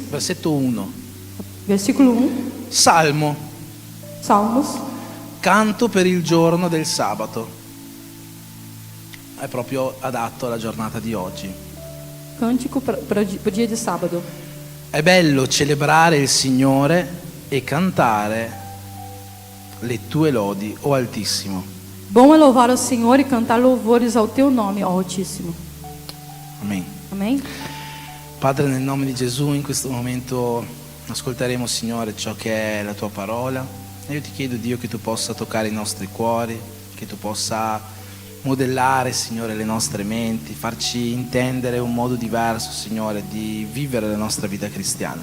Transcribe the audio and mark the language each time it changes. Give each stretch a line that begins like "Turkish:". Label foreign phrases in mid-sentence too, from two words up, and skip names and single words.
Italian: versetto 1.
Portuguese: versículo 1,
Italian: Salmo,
Portuguese: Salmos,
Italian: canto per il giorno del sabato. È proprio adatto alla giornata di oggi.
Portuguese: cântico para o dia de sábado.
Italian: È bello celebrare il Signore e cantare le tue lodi, o Altissimo.
Portuguese: Bom é louvar ao Senhor e cantar louvores ao teu nome, ó Altíssimo.
Italian: Amen.
Portuguese: Amém?
Italian: Padre, nel nome di Gesù, in questo momento ascolteremo, Signore, ciò che è la tua parola. E io ti chiedo, Dio, che tu possa toccare i nostri cuori, che tu possa modellare, Signore, le nostre menti, farci intendere un modo diverso, Signore, di vivere la nostra vita cristiana.